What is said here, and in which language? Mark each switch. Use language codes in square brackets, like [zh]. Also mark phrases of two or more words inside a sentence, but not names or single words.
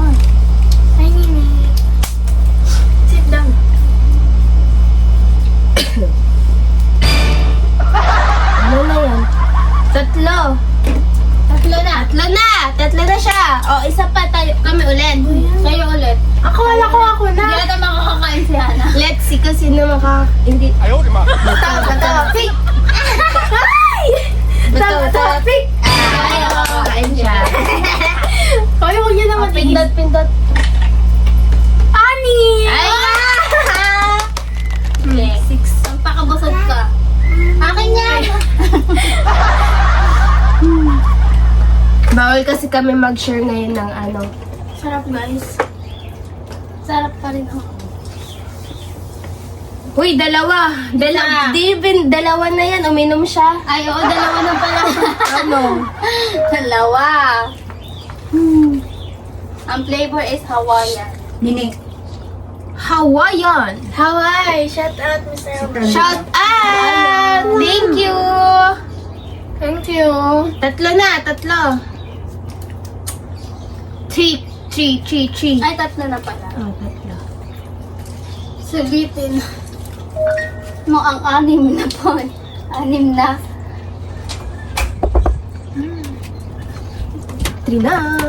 [en] Ay, Nini. Sit down. [tl] Ano na yan? Tatlo. Tatlo na. Tatlo na siya. O, isa pa tayo. Kami ulit. Kayo ulit. Akala ko ako Hindi na. ata makakakain si Hana. [en] Let's see [tl] kung sino hindi. [zh] 哎呦我的妈！ [en] Topic! Topic! [tl] Ay, kain siya. Hoy, huwag niyo naman Pindot. Ani! Ay! Yes. 6. Ang pakabusog ka. Akin yan. Bawal kasi kami mag-share ngayon ng ano. Sarap, guys. Sarap pa rin ako. Uy, dalawa. Isa. Dalawa na yan. Uminom siya. Ay, oo, dalawa na pala. Ano? Dalawa. Ang [en] flavor is Hawaiian. Hawaiian. Hawaii! Shout out, Mr. Robert. Shout out! Thank you! Thank you. [tl] Tatlo. Three. Ay, tatlo na pala. Oh, tatlo. Sulitin. Mo ang 6 na po. 6 na. 3 na.